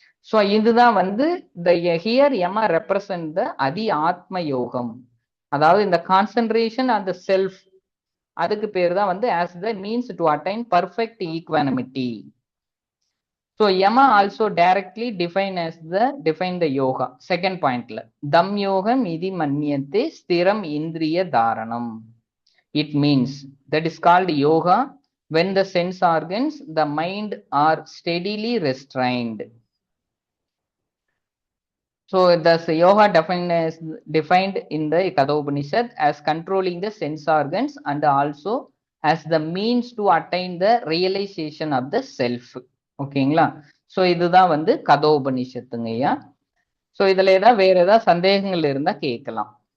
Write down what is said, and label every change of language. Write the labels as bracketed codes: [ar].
[ta] So இதுதான் வந்து here Yama represent the அதி ஆத்ம யோகம், அதாவது இந்த கான்சென்ட்ரேஷன் அந்த செல்ஃப், அதுக்கு பேர் தான் வந்து [en] as the means to attain perfect equanimity. So Yama also directly define the yoga. [sa] Second pointல தம் யோகம் இதி மன்யந்தே ஸ்திரம் இந்திரிய தாரணம். [en] It means that is called yoga when the sense organs, the mind are steadily restrained. So thus yoga defined in the Kathopanishad as controlling the sense organs and also as the means to attain the realization of the self. [ta] ஓகேங்களா? So இதுதான் வந்து கதோபனிஷத்துங்கய்யா. So இதுல வேற ஏதாவது சந்தேகங்கள் இருந்தா கேட்கலாம்.